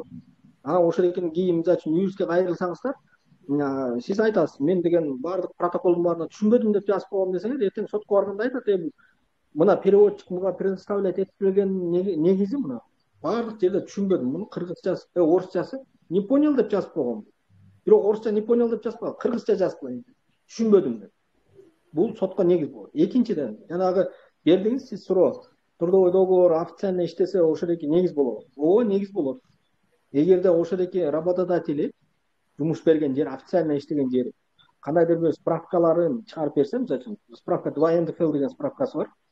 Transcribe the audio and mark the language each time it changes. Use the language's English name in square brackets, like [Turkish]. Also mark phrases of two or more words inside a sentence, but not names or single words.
[Kyrgyz] Ошол экинин кийин мисалы үчүн юристке кайрылсаңыздар, сиз айтасыз, мен деген баардык протоколдун баарына түшүнбөдүм деп жазып койгом десеңер, эртең сотко барганда айтат, мына переводчик мага предоставлять этип берген негизи мына. Баардык жерде түшүнбөдүм, муну кыргызчасы, орусчасы [Russian] не понял [Kyrgyz] деп жазып койгом. Бирок орусча [Russian] не понял [Kyrgyz] деп жазып койгом, кыргызча жазып койгом. Түшүнбөдүм деп. Бул сотко негиз болот. Экинчиден, жанагы бердиңиз сиз суроо, [Russian] трудовой договор официально [Kyrgyz] иштесе ошол эки негиз болот. Ооба, негиз болот. Эгерде ошол эки работодатели жумуш берген жер, официально иштеген жери кандайдыр бир справкаларын чыгарып берсе, мисалы үчүн справка 2 НДФЛ деген справкасы бар.